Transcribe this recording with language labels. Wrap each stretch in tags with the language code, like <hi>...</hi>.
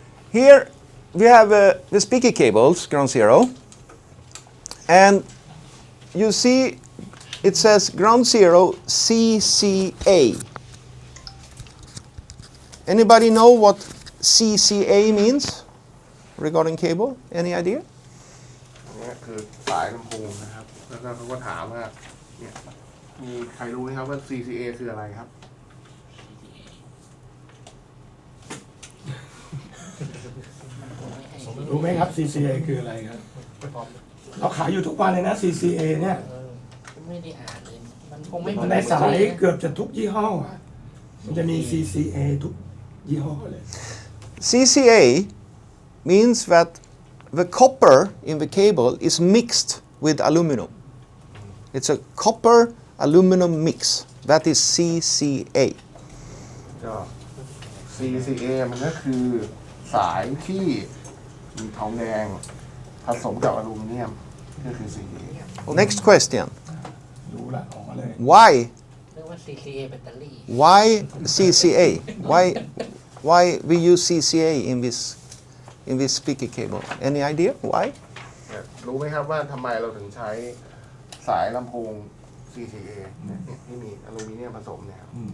<en>Here we have the speaker cables, ground zero, and you see it says ground zero CCA. Anybody know what CCA means regarding cable? Any idea?</en> <th>อันนี้คือสายลำโพงนะครับแล้วก็เขาก็ถามว่าเนี่ยมีใครรู้ไหมครับว่า CCA คืออะไรครับ รู้ไหมครับ CCA คืออะไรครับเราขายอยู่ทุกวันเลยนะ CCA เนี่ย ไม่ได้อ่านเลยมันคงไม่ ในสายเกือบจะทุกยี่ห้ออ่ะมันจะมี CCA ทุกยี่ห้อเลย</th> <en>CCA means that the copper in the cable is mixed with aluminum. It's a copper aluminum mix. That is CCA.</en> <th>ก็ CCA มันก็คือสายที่มีทองแดงผสมกับอลูมิเนียมก็คือ CCA.</th> <en>Next question.</en> <th>รู้ละออกมาเลย</th> <en>Why?</en> <th>เรียกว่า CCA แบตเตอรี่</th> <en>Why CCA? Why we use CCA in this speaker cable? Any idea why?</en> <th>รู้ไหมครับว่าทำไมเราถึงใช้สายลำโพง CCA เนี่ยที่มีอลูมิเนียมผสมเนี่ยครับ</th>